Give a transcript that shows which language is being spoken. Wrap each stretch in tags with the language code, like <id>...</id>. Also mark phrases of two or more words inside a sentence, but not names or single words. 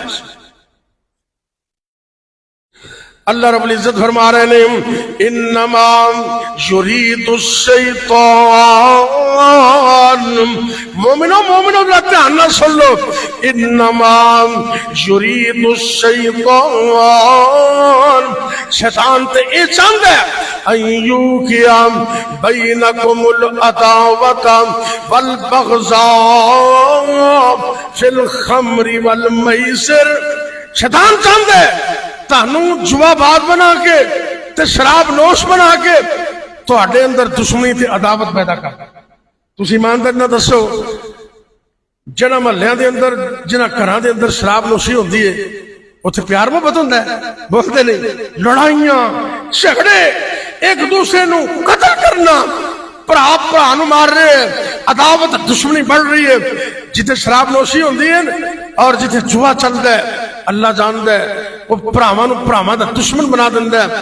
<ur>اللہ رب العزت فرما رہے ہیں</ur> <ar>انما یرید الشیطان.</ar> <pa>مومنوں ذرا دھیان نہ سن لو.</pa> <ar>انما یرید الشیطان,</ar> <pa>شیطان تے اے چاہندا ہے</pa> <ar>ان یوقع بینکم العداوۃ والبغضاء فی الخمر والمیسر.</ar> <pa>شیطان چاہندا ہے تانوں جوا بات بنا کے تے شراب نوش بنا کے تواڈے اندر دشمنی تے عداوت پیدا کر. تسی ایماندار نہ دسو جنہ محلیاں دے اندر جنہ گھراں دے اندر شراب نوشی ہوندی ہے اتنے پیار محبت ہوندا ہے؟</pa> <ur>بولتے نہیں.</ur> <pa>لڑائیاں جھگڑے ایک دوسرے نو قتل کرنا, بھرا نو مار رہے ہیں, عداوت دشمنی بڑھ رہی ہے. جتنے شراب نوشی ہوندی ہے اور جتنے جوا چلتا ہے اللہ جاندا ہے وہ بھراواں دا دشمن بنا دیندا ہے.</pa>